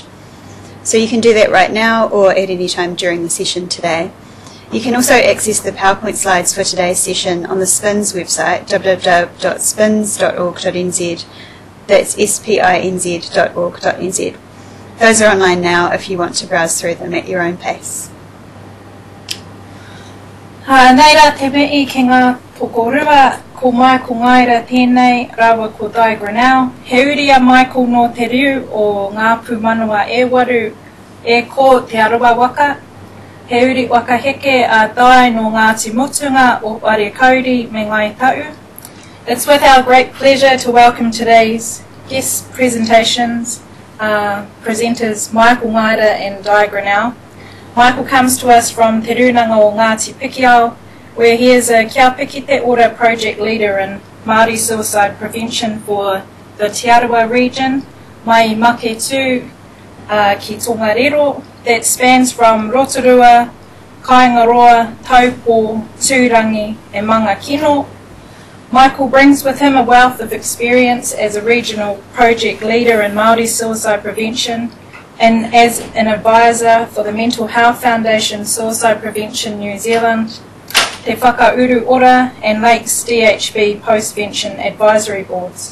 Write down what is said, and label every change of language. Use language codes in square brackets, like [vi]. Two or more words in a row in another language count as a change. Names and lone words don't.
[en] So you can do that right now or at any time during the session today. You can also access the PowerPoint slides for today's session on the SPINS website, www.spins.org.nz. That's spinz.org.nz. Those are online now if you want to browse through them at your own pace. [mi] Nei rā te mei ki ngā pokorua, ko mai ko ngaira tēnei rawa ko Diagranau. He uri a mai ko no te riu o ngā pūmanua e waru e ko te aroa waka. He uri waka heke a dai no Ngāti Motunga o Ware Kauri me Ngai Tau. [en] It's with our great pleasure to welcome today's guest presenters Michael Ngaira and Diagranau. Michael comes to us from Te Runanga o Ngāti Pikiao, where he is a Kia Piki Te Ora project leader in Māori suicide prevention for the Te Arawa region, [mi] mai make tū ki Tongariro [en] that spans from Rotorua, Kaingaroa, Taupō, Tūrangi and Manga Kino. Michael brings with him a wealth of experience as a regional project leader in Māori suicide prevention and as an advisor for the Mental Health Foundation Suicide Prevention New Zealand, Te Whakauru Ora and Lakes DHB Postvention Advisory Boards.